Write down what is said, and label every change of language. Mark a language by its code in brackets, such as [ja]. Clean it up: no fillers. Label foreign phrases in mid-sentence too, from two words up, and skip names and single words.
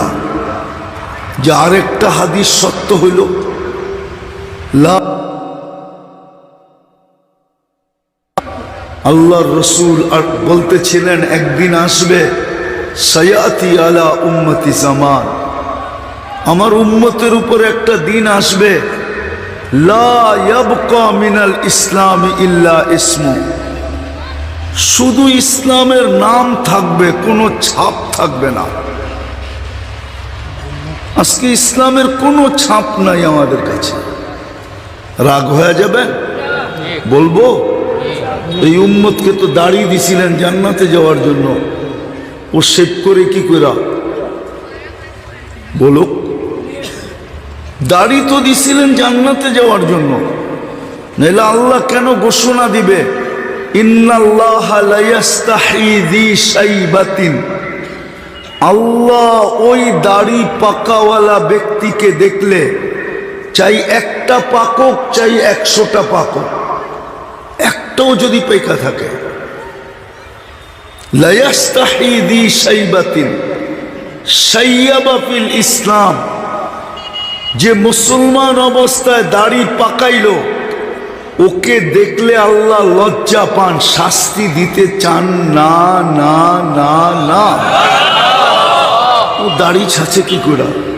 [bn] যে আরেকটা হাদিস সত্য হইল, আল্লাহর রসুল আর বলতেছিলেন একদিন আসবে, [ar] سيأتي على أمتي زمان, [bn] আমার উম্মতের উপর একটা দিন আসবে, [ar] لا يبقى من الإسلام إلا اسمه, [bn] শুধু ইসলামের নাম থাকবে, কোনো ছাপ থাকবে না। আজকে ইসলামের কোনো ছাপ নাই আমাদের কাছে। রাগ হয়ে যাবে বলবো, এই উম্মতকে তো দাড়ি দিছিলেন জান্নাতে যাওয়ার জন্য, ও শেভ করে কি কইরা বলো? দাড়ি তো দিছিলেন জান্নাতে যাওয়ার জন্য, নাহলে আল্লাহ কেন ঘোষণা দিবে, [ar] إن الله لا يستحيي ذي شيبة, [bn] আল্লাহ ওই দাড়ি পাকাওয়ালা ব্যক্তিকে দেখলে, চাই একটা পাকক, চাই 100টা পাকক, একটাও যদি পেকা থাকে, [ar] لا يستحيي ذي شيبة شاب في الإسلام, [bn] যে মুসলমান অবস্থায় দাড়ি পাকাইলো, ওকে দেখলে আল্লাহ লজ্জা পান, শাস্তি দিতে চান না, না, না, না। ও দাড়ি ছাছে কি করে?